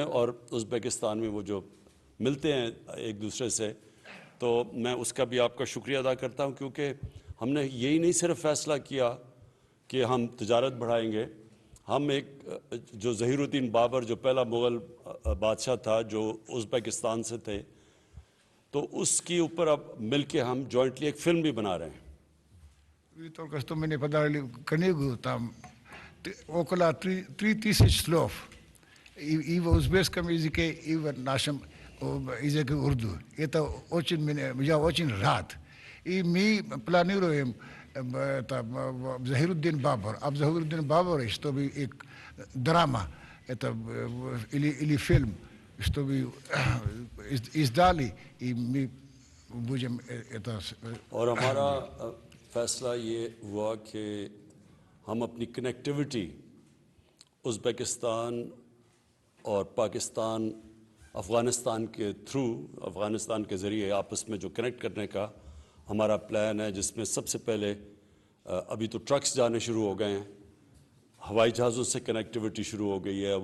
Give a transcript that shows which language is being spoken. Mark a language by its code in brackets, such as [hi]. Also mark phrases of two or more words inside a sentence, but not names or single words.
[ur] اور ازبکستان میں وہ جو ملتے ہیں ایک دوسرے سے، تو میں اس کا بھی آپ کا شکریہ ادا کرتا ہوں، کیونکہ ہم نے یہی نہیں صرف فیصلہ کیا کہ ہم تجارت بڑھائیں گے، ہم ایک جو ظہیرالدین بابر جو پہلا مغل بادشاہ تھا جو ازبکستان سے تھے، تو اس کے اوپر اب مل کے ہم جوائنٹلی ایک فلم بھی بنا رہے ہیں. [ru] Вы только что мне подарили книгу, там около 3000 слов и в узбекском языке, и в нашем Izek Urdu. Это очень рад. И мы планируем Захируддин Бабар. Об Захируддин Бабаре, чтобы и драма, это или фильм, чтобы издали, и мы будем это... [ur] اور ہمارا فیصلہ یہ ہوا کہ ہم اپنی کنیکٹیویٹی ازبکستان اور پاکستان افغانستان کے تھرو، افغانستان کے ذریعے آپس میں جو کنیکٹ کرنے کا ہمارا پلان ہے، جس میں سب سے پہلے ابھی تو ٹرکس جانے شروع ہو گئے ہیں، ہوائی جہازوں سے کنیکٹیویٹی شروع ہو گئی ہے.